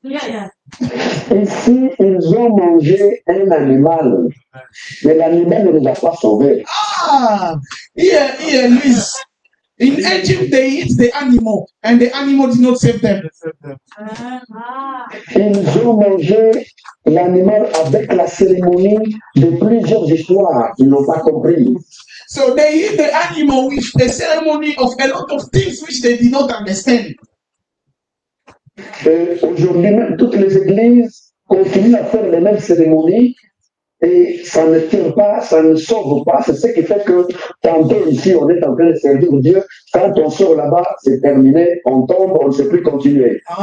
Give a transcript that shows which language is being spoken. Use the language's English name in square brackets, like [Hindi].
[French] Ici, ils ont mangé un animal, mais l'animal ne les a pas sauvés. [English] Here, Luis. In Egypt, they eat the animal, and the animal did not save them. [French] Ils ont mangé l'animal avec la cérémonie de plusieurs histoires qu'ils n'ont pas compris. [English] So they eat the animal with the ceremony of a lot of things which they did not understand. [French] Aujourd'hui même, toutes les églises continuent à faire les mêmes cérémonies et ça ne tire pas, ça ne sauve pas. C'est ce qui fait que tantôt ici, on est en train de servir Dieu. Quand on sort là-bas, c'est terminé, on tombe, on ne sait plus continuer.